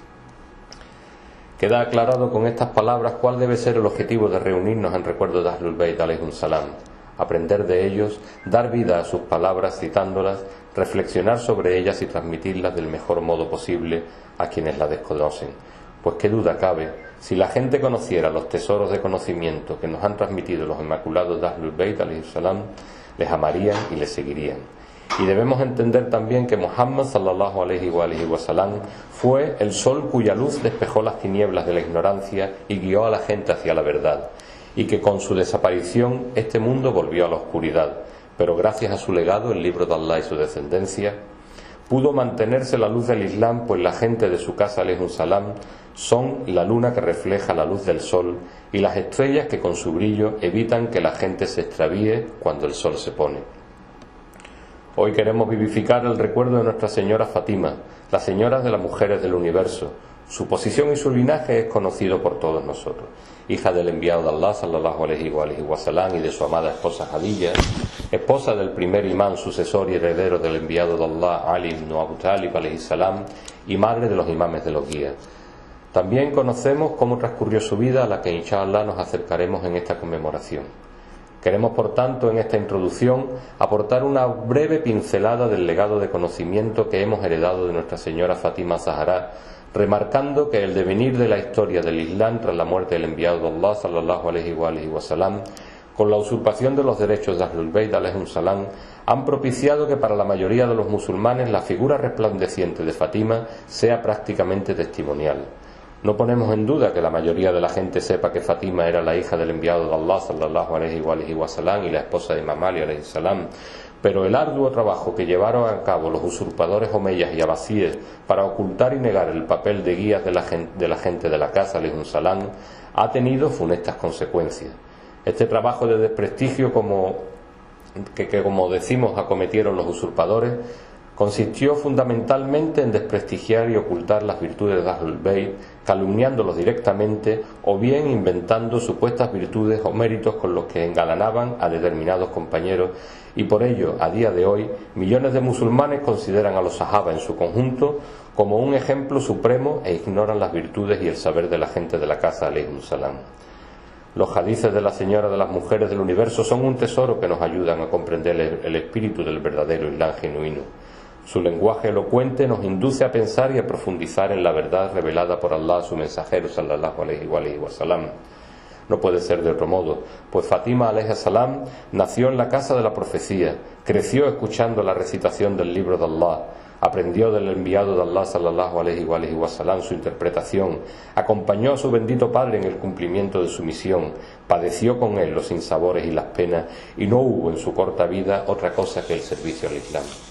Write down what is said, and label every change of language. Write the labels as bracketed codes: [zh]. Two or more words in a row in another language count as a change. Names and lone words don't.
[es] Queda aclarado con estas palabras cuál debe ser el objetivo de reunirnos en recuerdo de [ar] أهل البيت عليهم السلام: [es] aprender de ellos, dar vida a sus palabras citándolas, reflexionar sobre ellas y transmitirlas del mejor modo posible a quienes las desconocen. Pues qué duda cabe, si la gente conociera los tesoros de conocimiento que nos han transmitido los inmaculados de [ar] أهل البيت عليهم السلام, [es] les amarían y les seguirían. Y debemos entender también que Muhammad [ar] صلى الله عليه وسلم [es] fue el sol cuya luz despejó las tinieblas de la ignorancia y guió a la gente hacia la verdad, y que con su desaparición este mundo volvió a la oscuridad, pero gracias a su legado, el libro de Allah y su descendencia, pudo mantenerse la luz del Islam, pues la gente de su casa [ar] عليهم السلام [es] son la luna que refleja la luz del sol y las estrellas que con su brillo evitan que la gente se extravíe cuando el sol se pone. Hoy queremos vivificar el recuerdo de Nuestra Señora Fátima, la señora de las mujeres del universo. Su posición y su linaje es conocido por todos nosotros. Hija del enviado de Allah [ar] صلى الله عليه وسلم [es] y de su amada esposa Khadija, esposa del primer imán, sucesor y heredero del enviado de Allah Ali ibn Abu Talib [ar] عليه السلام, [es] y madre de los imames de los guías. También conocemos cómo transcurrió su vida, a la que inshallah nos acercaremos en esta conmemoración. Queremos, por tanto, en esta introducción aportar una breve pincelada del legado de conocimiento que hemos heredado de Nuestra Señora Fátima Zahra, remarcando que el devenir de la historia del Islam tras la muerte del enviado de Allah [ar] صلى الله عليه وسلم, [es] con la usurpación de los derechos de [ar] أهل البيت عليهم السلام, [es] han propiciado que para la mayoría de los musulmanes la figura resplandeciente de Fátima sea prácticamente testimonial. No ponemos en duda que la mayoría de la gente sepa que Fátima era la hija del enviado de Allah [ar] صلى الله عليه وسلم [es] y la esposa de Imam Ali [ar] عليه السلام, [es] pero el arduo trabajo que llevaron a cabo los usurpadores omeyas y abasíes para ocultar y negar el papel de guías de la gente de la casa [ar] عليهم السلام [es] ha tenido funestas consecuencias. Este trabajo de desprestigio que como decimos acometieron los usurpadores consistió fundamentalmente en desprestigiar y ocultar las virtudes de Ahlul Bayt, calumniándolos directamente o bien inventando supuestas virtudes o méritos con los que engalanaban a determinados compañeros, y por ello, a día de hoy, millones de musulmanes consideran a los sahaba en su conjunto como un ejemplo supremo e ignoran las virtudes y el saber de la gente de la casa [ar] عليهم السلام. [es] Los hadices de la Señora de las Mujeres del Universo son un tesoro que nos ayudan a comprender el espíritu del verdadero Islam genuino. Su lenguaje elocuente nos induce a pensar y a profundizar en la verdad revelada por Allah a su mensajero [ar] صلى الله عليه وسلم. [es] No puede ser de otro modo, pues Fátima [ar] عليها السلام [es] nació en la casa de la profecía, creció escuchando la recitación del libro de Allah, aprendió del enviado de Allah [ar] صلى الله عليه وسلم [es] su interpretación, acompañó a su bendito padre en el cumplimiento de su misión, padeció con él los sinsabores y las penas, y no hubo en su corta vida otra cosa que el servicio al Islam.